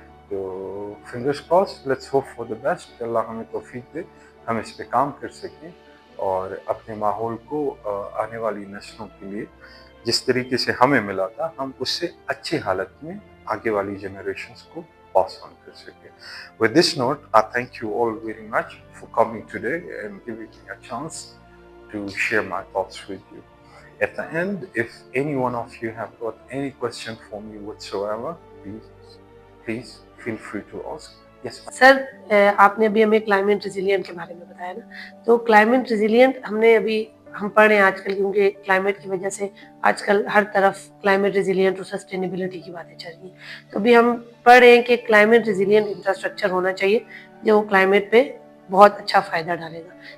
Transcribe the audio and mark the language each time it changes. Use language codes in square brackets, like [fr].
[hi] तो [en] fingers cross, let's hope for the best [hi] कि अल्लाह हमें तौफीक दे, हम इस पे काम कर सकें और अपने माहौल को आने वाली नस्लों के लिए जिस तरीके से हमें मिला था हम उससे अच्छी हालत में आगे वाली जनरेशंस को पास ऑन कर सकें। [en] With this note, I thank you all very much for coming today and giving me a chance to share my thoughts with you. At the end, if any one of you have got any question for me whatsoever, please feel free to ask. Yes, ma'am. [hi] Sir, आपने अभी हमें climate resilient के बारे में बताया ना, तो climate resilient हम पढ़ रहे हैं आजकल, क्योंकि क्लाइमेट की वजह से आजकल हर तरफ क्लाइमेट रिजिलियंट और सस्टेनेबिलिटी की बातें चल रही हैं। तो अभी हम पढ़ रहे हैं कि क्लाइमेट रिजिलियंट इंफ्रास्ट्रक्चर होना चाहिए जो क्लाइमेट पे बहुत अच्छा फ़ायदा डालेगा।